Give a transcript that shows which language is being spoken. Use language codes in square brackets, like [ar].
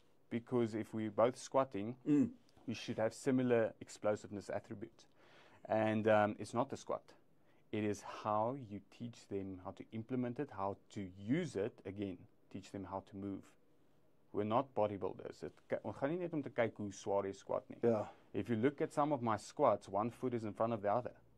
[en] Because if we're both squatting, we should have similar explosiveness attributes. And it's not the squat. It is how you teach them how to implement it, how to use it, again, teach them how to move. We're not bodybuilders. [af] Ons gaan nie net om te kyk hoe swaar jy squat nie. [en] Yeah. If you look at some of my squats, one foot is in front of the other.